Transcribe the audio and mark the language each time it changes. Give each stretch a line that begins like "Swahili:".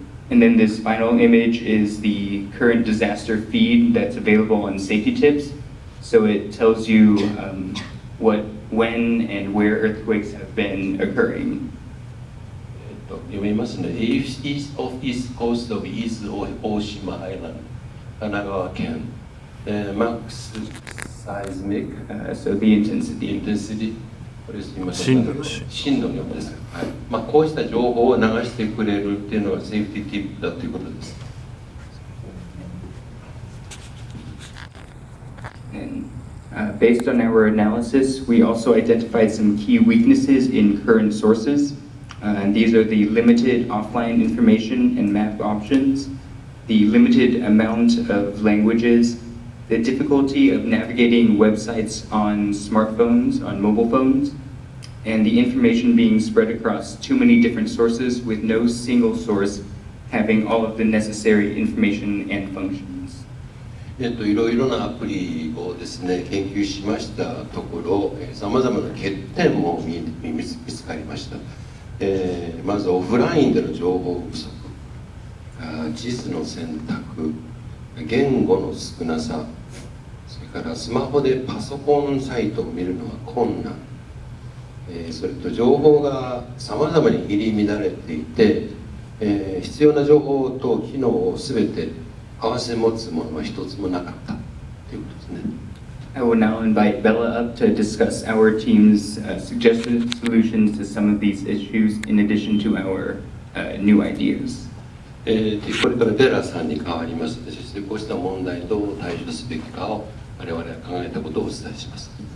English: And then this final image is the current disaster feed that's available on Safety Tips. So it tells you when and where earthquakes have been occurring.
Japanese: 読みますね。
English: East coast of East 大島アイランド、神奈川県。 Max seismic, so the intensity.
Japanese: これ震度の4です。はい。こうした情報を流してくれるっていうのがセーフティーティップだということです。
English: And, based on our analysis, we also identified some key weaknesses in current sources. And these are the limited offline information and map options, the limited amount of languages, the difficulty of navigating websites on smartphones, on mobile phones, and the information being spread across too many different sources with no single source having all of the necessary information and functions.
Japanese: いろいろなアプリをですね、研究しましたところ、さまざまな欠点も見つかりました。まずオフラインでの情報不足、地図の選択、言語の少なさ、それからスマホでパソコンサイトを見るのは困難、それと情報がさまざまに入り乱れていて、必要な情報と機能をすべて併せ持つものは一つもなかったということですね。
English: I will now invite Bella up to discuss our team's suggested solutions to some of these issues in addition to our new ideas.
Japanese: これからベラさんに代わります。そしてこうした問題にどう対処すべきかを我々は考えたことをお伝えします。